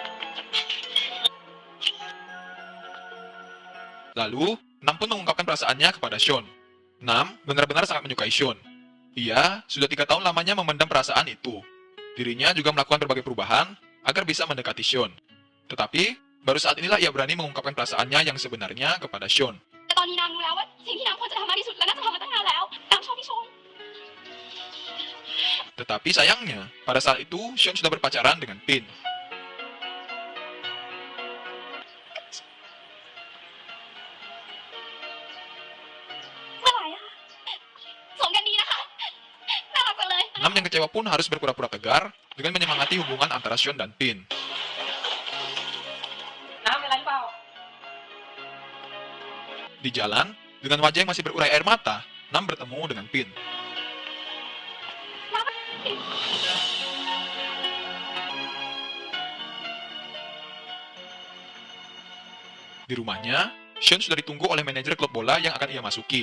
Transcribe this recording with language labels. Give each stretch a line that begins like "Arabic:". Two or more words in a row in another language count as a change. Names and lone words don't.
Indonesian: Lalu, Nam pun mengungkapkan perasaannya kepada Sean. Nam benar-benar sangat menyukai Sean. Ia sudah 3 tahun lamanya memendam perasaan itu. Dirinya juga melakukan berbagai perubahan agar bisa mendekati Sean. Tetapi, baru saat inilah ia berani mengungkapkan perasaannya yang sebenarnya kepada Sean.
Thai: แต่ตอนนี้น้ำรู้แล้วว่าสิ่งที่น้ำควรจะทำมากที่สุดและน่าจะทำมาตั้งนานแล้วน้ำชอบพี่ชน
Indonesian: Tetapi sayangnya, pada saat itu Sean sudah berpacaran dengan Pin.
Thai: เมื่อไหร่อะคะสมกันดีนะคะน่ารักจังเลย
Indonesian: Nam yang kecewa pun harus berpura-pura tegar dengan menyemangati hubungan antara Sean dan Pin.
Thai: น้ำเป็นไรเปล่า
Indonesian: Di jalan, dengan wajah yang masih berurai air mata, Nam bertemu dengan Pin. Di rumahnya, Sean sudah ditunggu oleh manajer klub bola yang akan ia masuki.